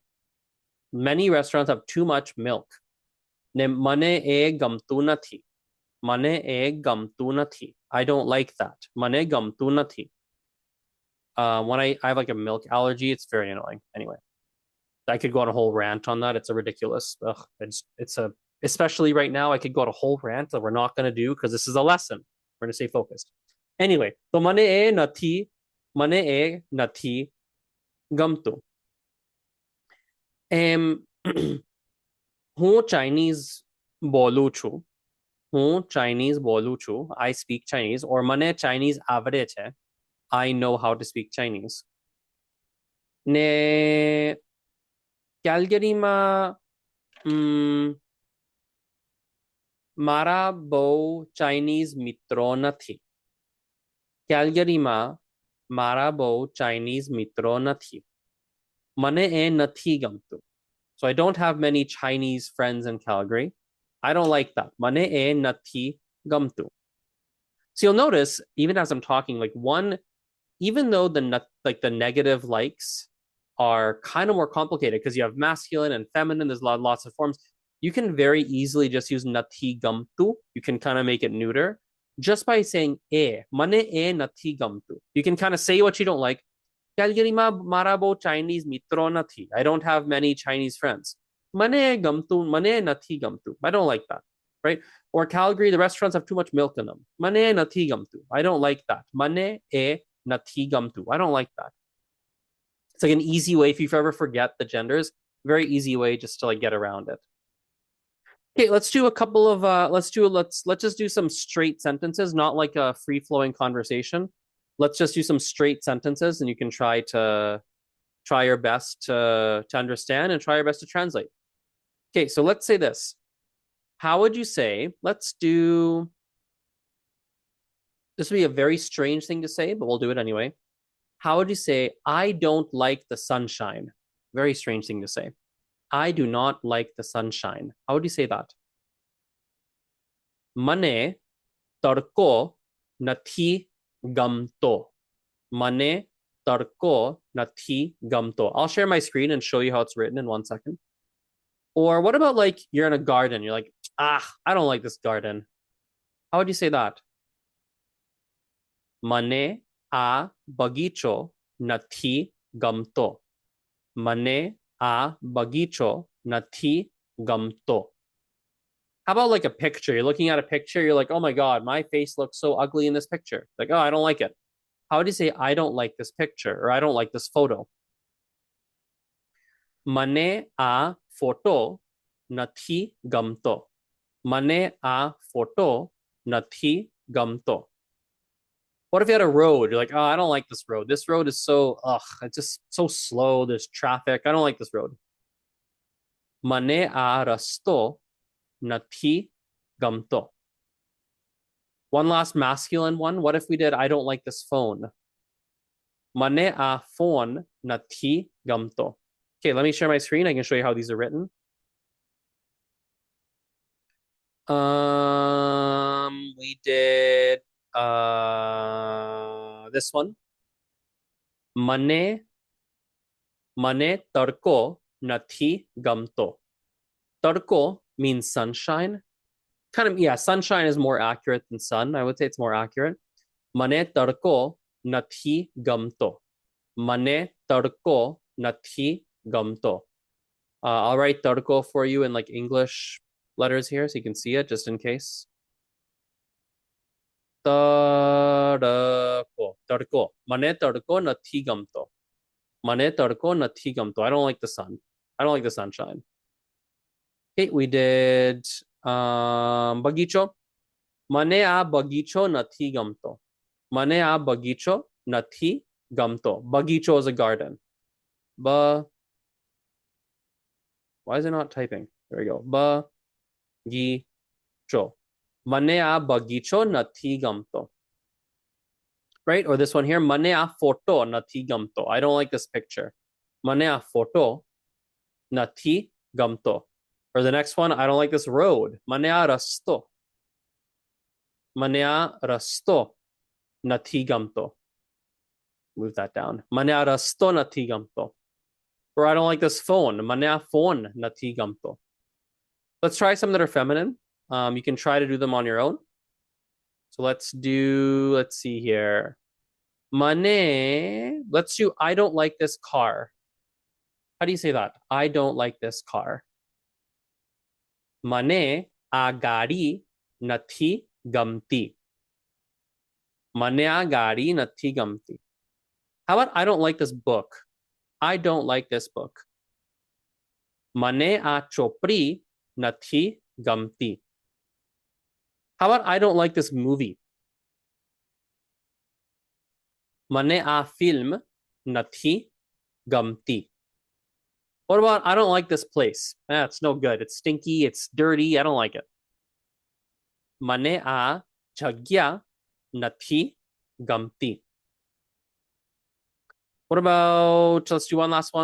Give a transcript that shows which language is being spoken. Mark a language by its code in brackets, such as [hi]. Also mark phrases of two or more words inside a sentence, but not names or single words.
[en] Many restaurants have too much milk. [gu] ને મને એ ગમતું નથી. મને એ ગમતું નથી. [en] I don't like that. [gu] મને ગમતું નથી. [en] When I have like a milk allergy, it's very annoying. Anyway, I could go on a whole rant on that. It's a ridiculous. Ugh, it's a especially right now. I could go on a whole rant that we're not going to do because this is a lesson. We're going to stay focused. Anyway, [gu] તો મને એ નથી ગમતું. હું ચાઇનીઝ બોલું છું. [en] I speak Chinese. or [gu] મને ચાઇનીઝ આવડે છે. [en] I know how to speak Chinese. [gu] ને કેલ્ગરીમાં મારા બહુ ચાઇનીઝ મિત્રો નથી. કેલ્ગરીમાં મારા બહુ ચાઇનીઝ મિત્રો નથી. મને એ નથી ગમતું. [en] So I don't have many Chinese friends in Calgary. I don't like that. [gu] મને એ નથી ગમતું. [en] So you'll notice, even as I'm talking, like even though the negative likes are kind of more complicated because you have masculine and feminine, there's lots of forms. You can very easily just use [gu] નથી ગમતું. [en] You can kind of make it neuter just by saying [gu] મને એ નથી ગમતું. [en] You can kind of say what you don't like. [gu] Calgaryમાં મારા બહુ Chinese મિત્રો નથી. [en] I don't have many Chinese friends. [gu] મને ગમતું, મને નથી ગમતું. [en] I don't like that, right? Or Calgary, the restaurants have too much milk in them. [gu] મને નથી ગમતું. [en] I don't like that. [gu] મને એ નથી ગમતું. [en] I don't like that. It's like an easy way if you ever forget the genders, very easy way just to like get around it. Okay, let's do a couple of let's just do some straight sentences, not like a free-flowing conversation. Let's just do some straight sentences and you can try your best to understand and try your best to translate. Okay, so let's say this. How would you say, this would be a very strange thing to say, but we'll do it anyway. How would you say, I don't like the sunshine? Very strange thing to say. I do not like the sunshine. How would you say that? [gu] મને તડકો નથી ગમતો. મને તડકો નથી ગમતો. [en] I'll share my screen and show you how it's written in 1 second. Or what about like you're in a garden? You're like, I don't like this garden. How would you say that? [gu] મને આ બગીચો નથી ગમતો. મને આ બગીચો નથી ગમતો. [en] How about like a picture? You're looking at a picture, you're like, oh my God, my face looks so ugly in this picture. Like, oh, I don't like it. How would you say, I don't like this picture, or I don't like this photo? [gu] મને આ ફોટો નથી ગમતો. મને આ ફોટો નથી ગમતો. [en] What if you had a road? You're like, oh, I don't like this road. This road is it's just so slow. There's traffic. I don't like this road. [gu] મને આ રસ્તો નથી ગમતો. [en] One last masculine one. What if we did, I don't like this phone? [gu] મને આ ફોન નથી ગમતો. [en] Okay, let me share my screen. I can show you how these are written. We did this one. [gu] મને તડકો નથી ગમતો. [en] Tarko means sunshine. Kind of, yeah, sunshine is more accurate than sun. I would say it's more accurate. [gu] મને તડકો નથી ગમતો. મને તડકો નથી ગમતો. [en] I'll write tarko for you in like English letters here so you can see it just in case. Tarko. [gu] મને તડકો નથી ગમતો. મને તડકો નથી ગમતો. [en] I don't like the sun. I don't like the sunshine. Okay, we did bagicho. [gu] મને આ બગીચો નથી ગમતો. મને આ બગીચો નથી ગમતો. [en] Bagicho is a garden. Why is it not typing? There we go. Bagicho. [gu] મને આ બગીચો નથી ગમતો. [en] Right? Or this one here. [gu] મને આ ફોટો નથી ગમતો. [en] I don't like this picture. [gu] મને આ ફોટો નથી ગમતો. [en] Or the next one, I don't like this road. [gu] મને આ રસ્તો. મને આ રસ્તો નથી ગમતો. [en] Move that down. [gu] મને આ રસ્તો નથી ગમતો. [en] Or I don't like this phone. [gu] મને આ ફોન નથી ગમતો. [en] Let's try some that are feminine. You can try to do them on your own. So let's see here. Let's do I don't like this car. How do you say that? I don't like this car. [gu] મને આ ગાડી નથી ગમતી. મને આ ગાડી નથી ગમતી. [en] How about I don't like this book? I don't like this book. [gu] મને આ ચોપડી નથી ગમતી. [en] How about I don't like this movie? [gu] મને આ ફિલ્મ નથી ગમતી. [en] What about I don't like this place? It's no good. It's stinky. It's dirty. I don't like it. [gu] મને આ જગ્યા નથી ગમતી. [en] What about, let's do one last one.